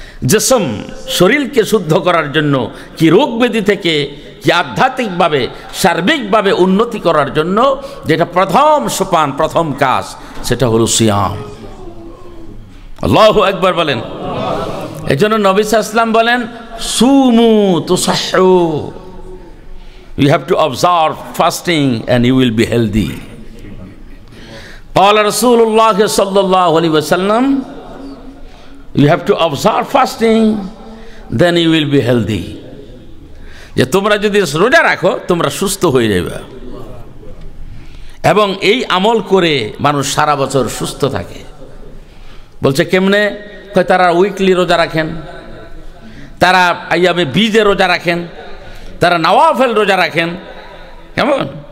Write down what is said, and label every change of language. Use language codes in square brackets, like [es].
[bn] জিসম শরীরকে শুদ্ধ করার জন্য, কি রোগ ব্যাধি থেকে, কি আধ্যাত্মিকভাবে সার্বিকভাবে উন্নতি করার জন্য যেটা প্রথম সোপান, প্রথম কাজ, সেটা হলো সিয়াম। আল্লাহু আকবার বলেন। এই জন্য নবী সাল্লাল্লাহু আলাইহি ওয়াসাল্লাম বলেন [ar] sumu tusahhu. [en] You have to observe fasting and you will be healthy. [ar] Qala Rasulullah sallallahu alaihi wasallam, [en] you have to observe fasting, then you will be healthy. [bn] যে তোমরা যদি রোজা রাখো তোমরা সুস্থ হয়ে যাবে, এবং এই আমল করে মানুষ সারা বছর সুস্থ থাকে। বলছে কেমনে? কয় তারা উইকলি রোজা রাখেন, তারা আইয়ামে বীজে রোজা রাখেন, তারা নওয়াফেল রোজা রাখেন। কেমন?